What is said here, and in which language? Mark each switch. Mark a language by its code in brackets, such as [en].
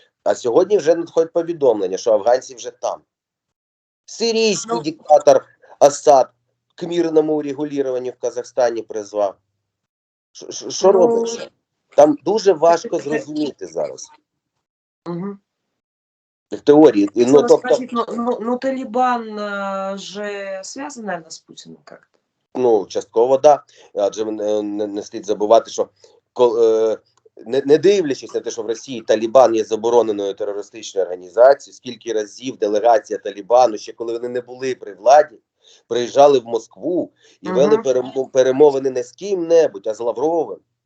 [uk] А сьогодні вже надходить повідомлення, що афганці вже там. Сирійський диктатор Асад [ru] к мирному [uk] урегулюванню в Казахстані призвав. Що Ну, робиться? Там дуже важко зрозуміти зараз. Угу. В теорії. Ну, [ru] Хотела [uk] тобто, [ru] спросить, но Талибан же связан, наверное, с Путиным как-то? [uk] ну, частково, да. Адже не слід забувати, що не дивлячись на те, що в Росії Талібан є забороненою терористичною організацією, скільки разів делегація Талібану, ще коли вони не були при владі, приїжджали в Москву і вели перемовини не з ким-небудь, а з Лавровим.